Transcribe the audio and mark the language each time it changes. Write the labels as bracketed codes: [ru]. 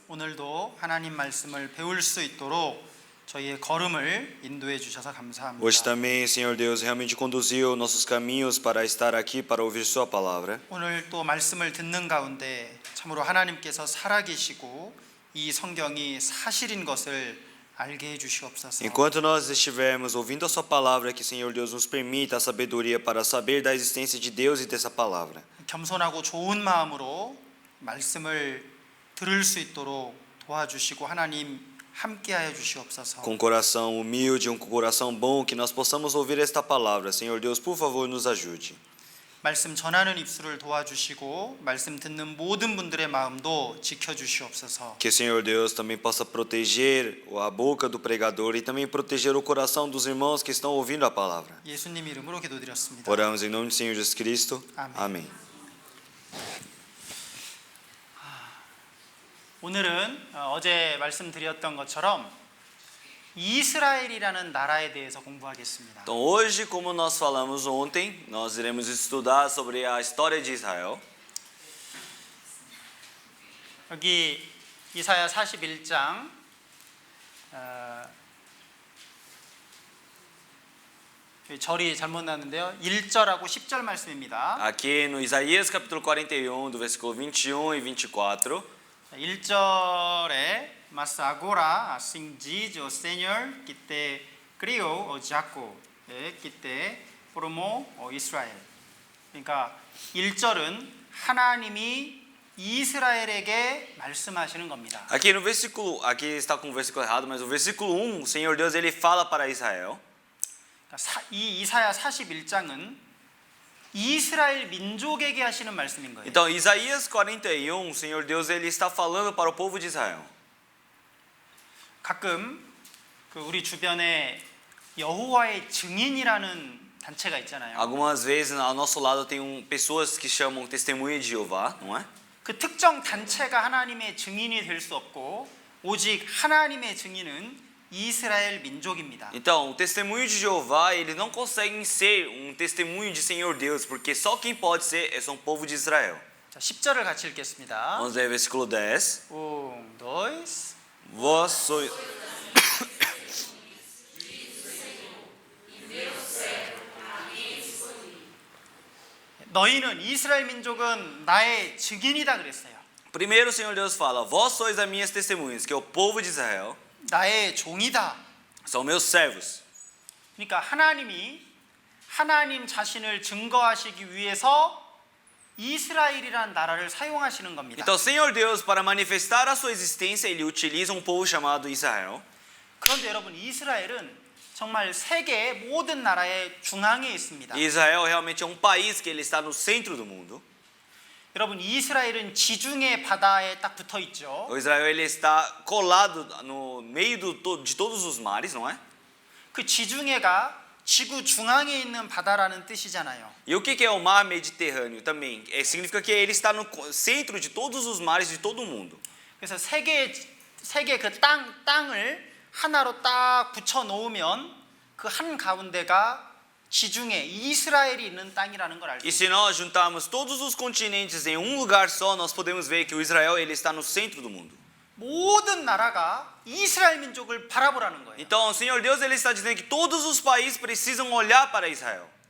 [ko] 오늘도 하나님 말씀을 배울 수 있도록 저희의 걸음을 인도해 주셔서 감사합니다. [pt] Hoje também, Senhor Deus, realmente conduziu nossos caminhos para estar aqui para ouvir Sua palavra. [ko] 오늘 또 말씀을 듣는 가운데 참으로 하나님께서 살아계시고 이 성경이 사실인 것을 알게 해 주시옵소서. [pt] Enquanto nós estivermos ouvindo a Sua palavra, que Senhor Deus nos permita a sabedoria para saber da existência de Deus e dessa palavra. [ko] 겸손하고 좋은 마음으로 말씀을 들을 수 있도록 도와주시고 하나님 함께하여 주시옵소서. [pt] Com coração humilde, com coração bom, que nós possamos ouvir esta palavra. Senhor Deus, por favor, nos ajude. [ko] 말씀 전하는 입술을 도와주시고 말씀 듣는 모든 분들의 마음도 지켜주시옵소서. [pt] Que o Senhor Deus também possa proteger a boca do pregador e também proteger o coração dos irmãos que estão ouvindo a palavra. [ko] 예수님 이름으로 기도드렸습니다. [pt] Oramos em nome do Senhor Jesus Cristo. Amém. Amém. [ko] 오늘은 어제 말씀드렸던 것처럼 이스라엘이라는 나라에 대해서 공부하겠습니다. [pt] Então hoje, como nós falamos ontem, nós iremos estudar sobre a história de Israel. [ko] 여기 이사야 41장 절이 잘못 났는데요. 1절하고 10절 말씀입니다. [pt] Aqui no Isaías capítulo 41, do versículo 21 e 24. [ko] 1절에 [pt] Mas agora assim diz o Senhor que te criou, o Jacob, que te formou, o Israel. [ko] 그러니까 1절은 하나님이 이스라엘에게 말씀하시는 겁니다. [pt] Aqui no versículo, aqui está com o versículo errado, mas o versículo 1, o Senhor Deus ele fala para Israel. [ko] 이 이사야 41장은 이스라엘 민족에게 하시는 말씀인 거예요. [pt] Então, Isaías 41, o Senhor Deus ele está falando para o povo de Israel. [ko] 가끔 우리 주변에 여호와의 증인이라는 단체가 있잖아요. [pt] Algumas vezes ao nosso lado tem pessoas que chamam testemunha de Jeová, não é? [ko] 그 특정 단체가 하나님의 증인이 될 수 없고 오직 하나님의 증인은 이스라엘 민족입니다. [pt] Então, o testemunho de Jeová, eles não conseguem ser testemunho de Senhor Deus, porque só quem pode ser é o povo de Israel. [ko] 자, 10절을 같이 읽겠습니다. [pt] Vamos ler versículo 10. 1, 2, Vós sois [ko] 너희는 이스라엘 민족은 나의 증인이다 그랬어요. [pt] Primeiro o Senhor Deus fala: Vós sois as minhas testemunhas, que é o povo de Israel, [ko] 나의 종이다. [pt] são meus servos. [ko] 그러니까 하나님이 하나님 자신을 증거하시기 위해서 이스라엘이라는 나라를 사용하시는 겁니다. [pt] Então, o Senhor Deus, para manifestar a sua existência, ele utiliza povo chamado Israel. [ko] 그런데 여러분, 이스라엘은 정말 세계의 모든 나라의 중앙에 있습니다. [pt] Israel realmente é país que ele está no centro do mundo. [ko] 여러분, 이스라엘은 지중해 바다에 딱 붙어 있죠. [pt] O Israel ele está colado no meio de todos os mares, não é? [ko] 그 지중해가 지구 중앙에 있는 바다라는 뜻이잖아요. [pt] E o que é o mar Mediterrâneo também? Significa que ele está no centro de todos os mares de todo o mundo. [ko] 그래서 세계 그 땅을 하나로 딱 붙여 놓으면 그 한 가운데가 지중해 이스라엘이 있는 땅이라는 걸 알죠. [pt] E se nós juntarmos todos os continentes em lugar só, nós podemos ver que o Israel ele está no centro do mundo. [ko] 모든 나라가 이스라엘 민족을 바라보라는 거예요. [pt] Então, o Senhor Deus ele está dizendo que todos os países precisam olhar para Israel.